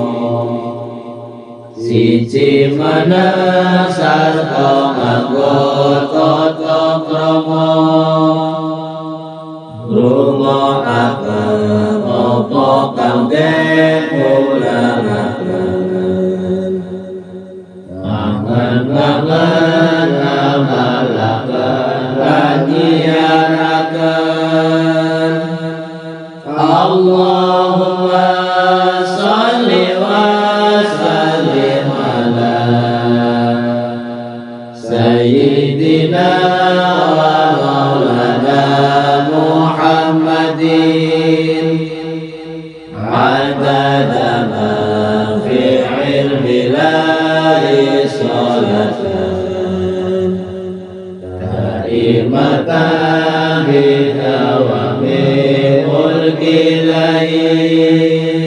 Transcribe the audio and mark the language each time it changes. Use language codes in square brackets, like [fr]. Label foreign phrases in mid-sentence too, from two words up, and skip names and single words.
[jv] siji meneng sarta nganggo tata krama rungokaken apa kang den mulanaken angen-angen amalaken lan nyiaraken [ar] اللهم صل وسلم على سيدنا ومولانا محمد عدد ما في علم الله صلاة دائمة بدوام ملك الله